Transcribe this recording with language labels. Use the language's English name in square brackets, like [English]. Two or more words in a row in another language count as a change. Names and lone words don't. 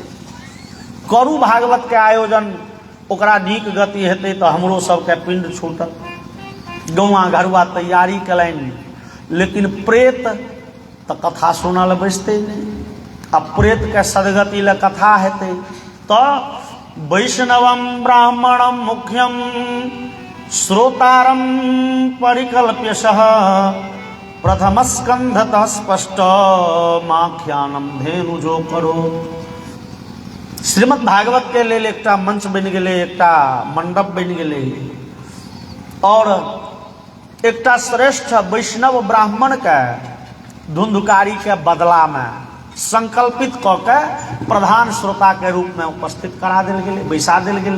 [Maithili] करू भागवत के आयोजन, ओकरा नीक गति हेतै तऽ हमरो सबके पिंड छूटत। गौआ घरुआ तैयारी कलनि, लेकिन प्रेत तऽ कथा सुनल बैसतै नहि। आ प्रेत के सदगति ले कथा हेतै तऽ [Sanskrit] वैष्णवम ब्राह्मणम मुख्यम श्रोतारम परिकल्प्यशः प्रथम स्कंधतः स्पष्ट माख्यानम धेनुजो करो। [Maithili] श्रीमद् भागवत के लेल एकटा मंच बनि गेलै, एकटा मंडप बनि गेलै, और एकटा श्रेष्ठ वैष्णव ब्राह्मण के धुंधुकारी के बदला में संकल्पित कऽ के प्रधान श्रोता के रूप में उपस्थित करा देल गेलै, बैसा देल गेलै।